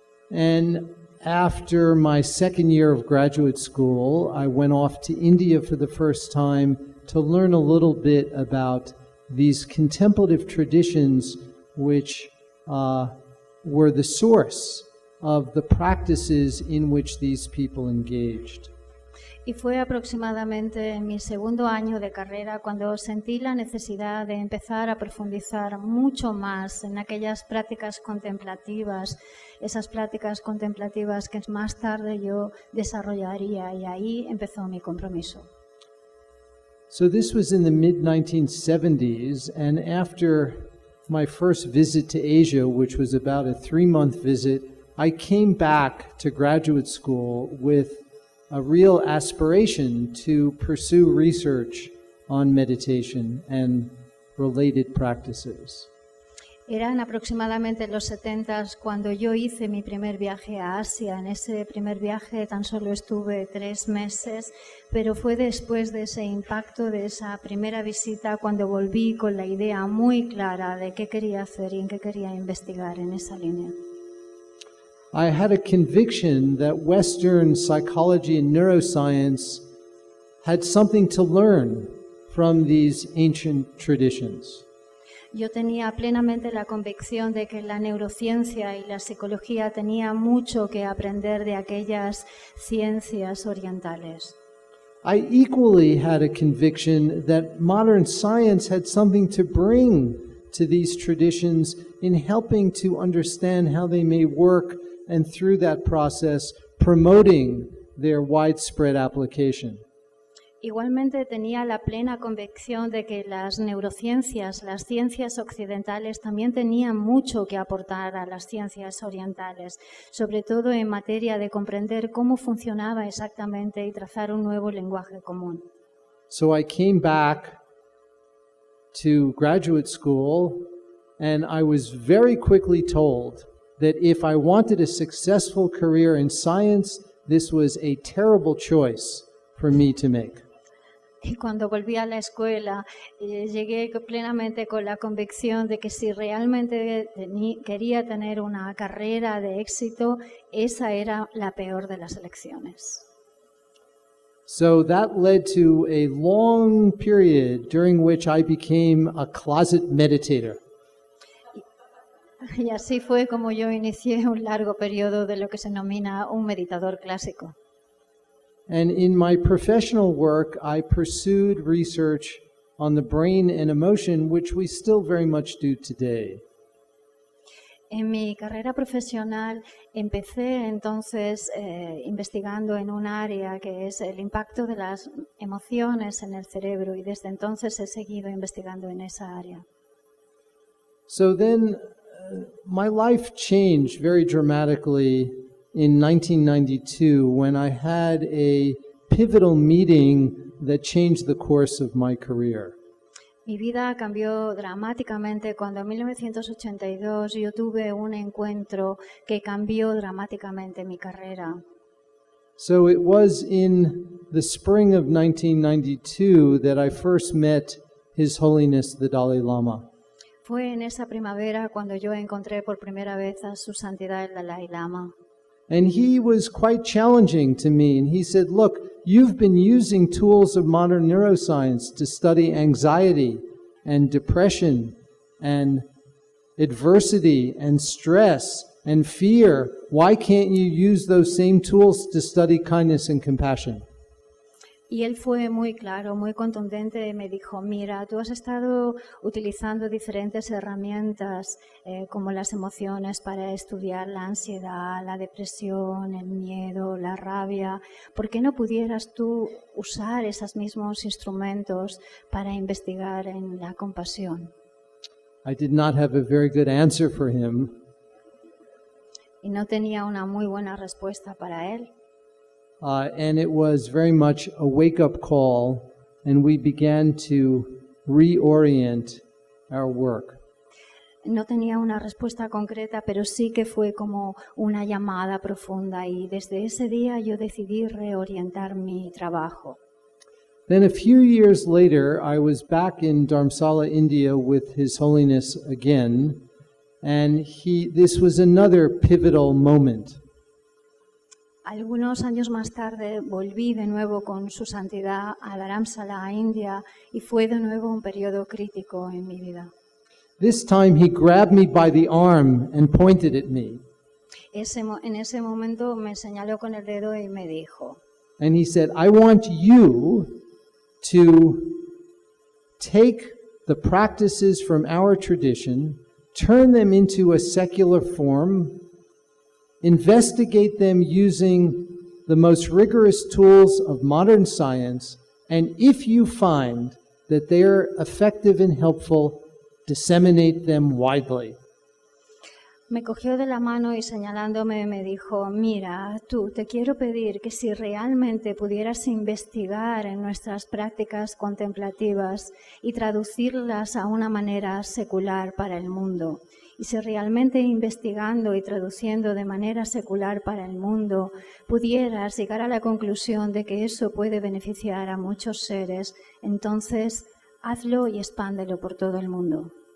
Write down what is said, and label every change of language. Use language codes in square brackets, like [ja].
[en] And after my second year of graduate school, I went off to India for the first time to learn a little bit about these contemplative traditions which were the source of the practices in which these people engaged. [es] Y fue aproximadamente en mi segundo año de carrera cuando sentí la necesidad de empezar a profundizar mucho más en aquellas prácticas contemplativas, esas prácticas contemplativas que más tarde yo desarrollaría, y ahí empezó mi compromiso. [en] So this was in the mid-1970s, and after my first visit to Asia, which was about a 3-month visit, I came back to graduate school with a real aspiration to pursue research on meditation and related practices. [es] Eran aproximadamente los 70 cuando yo hice mi primer viaje a Asia. En ese primer viaje tan solo estuve 3 meses, pero fue después de ese impacto, de esa primera visita, cuando volví con la idea muy clara de qué quería hacer y en qué quería investigar en esa línea. [en] I had a conviction that Western psychology and neuroscience had something to learn from these ancient traditions. [es] Yo tenía plenamente la convicción de que la neurociencia y la psicología tenían mucho que aprender de aquellas ciencias orientales. [en] I equally had a conviction that modern science had something to bring to these traditions in helping to understand how they may work, and through that process, promoting their widespread application. [es] Igualmente tenía la plena convicción de que las neurociencias, las ciencias occidentales, también tenían mucho que aportar a las ciencias orientales, sobre todo en materia de comprender cómo funcionaba exactamente y trazar un nuevo lenguaje común. [en] So I came back to graduate school, and I was very quickly told that if I wanted a successful career in science, this was a terrible choice for me to make. [es] Y cuando volví a la escuela, llegué plenamente con la convicción de que si realmente quería tener una carrera de éxito, esa era la peor de las elecciones. [en] So that led to a long period during which I became a closet meditator. [es] Y así fue como yo inicié un largo periodo de lo que se denomina un meditador clásico. [en] And in my professional work, I pursued research on the brain and emotion, which we still very much do today. [es] En mi carrera profesional empecé entonces investigando en un área que es el impacto de las emociones en el cerebro y desde entonces he seguido investigando en esa área. [en] So then my life changed very dramatically in 1992 when I had a pivotal meeting that changed the course of my career. [es] Mi vida cambió dramáticamente cuando en 1982 yo tuve un encuentro que cambió dramáticamente mi carrera. [en] So it was in the spring of 1992 that I first met His Holiness the Dalai Lama. [es] Fue en esa primavera cuando yo encontré por primera vez a Su Santidad el Dalai Lama. [en] And he was quite challenging to me. And he said, look, you've been using tools of modern neuroscience to study anxiety and depression and adversity and stress and fear. Why can't you use those same tools to study kindness and compassion? [es] Y él fue muy claro, muy contundente y me dijo, mira, tú has estado utilizando diferentes herramientas como las emociones para estudiar la ansiedad, la depresión, el miedo, la rabia. ¿Por qué no pudieras tú usar esos mismos instrumentos para investigar en la compasión? [en] I did not have a very good answer for him. [es] Y no tenía una muy buena respuesta para él. [en] And it was very much a wake-up call, and we began to reorient our work. [es] No tenía una respuesta concreta, pero sí que fue como una llamada profunda y desde ese día yo decidí reorientar mi trabajo. [en] Then a few years later, I was back in Dharamsala, India with His Holiness again, and this was another pivotal moment. [es] Algunos años más tarde volví de nuevo con Su Santidad a Dharamsala, a India, y fue de nuevo un periodo crítico en mi vida. [en] This time he grabbed me by the arm and pointed at me. [es] En ese momento me señaló con el dedo y me dijo, [en] And he said, I want you to take the practices from our tradition, turn them into a secular form, investigate them using the most rigorous tools of modern science, and if you find that they're effective and helpful, disseminate them widely. [es] Me cogió de la mano y señalándome me dijo, mira, tú te quiero pedir que si realmente pudieras investigar en nuestras prácticas contemplativas y traducirlas a una manera secular para el mundo, y si realmente investigando y traduciendo de manera secular para el mundo pudieras llegar a la conclusión de que eso puede beneficiar a muchos seres, entonces hazlo y expándelo por todo el mundo.